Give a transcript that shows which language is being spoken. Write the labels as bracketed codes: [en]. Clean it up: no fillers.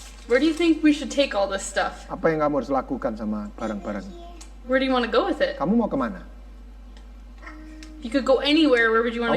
[en] Where do you think we should take all this stuff? [id] Apa yang kamu harus lakukan sama barang-barang? [en] Where do you want to go with it? [id] Kamu mau kemana? [en] If you could go anywhere, where would you want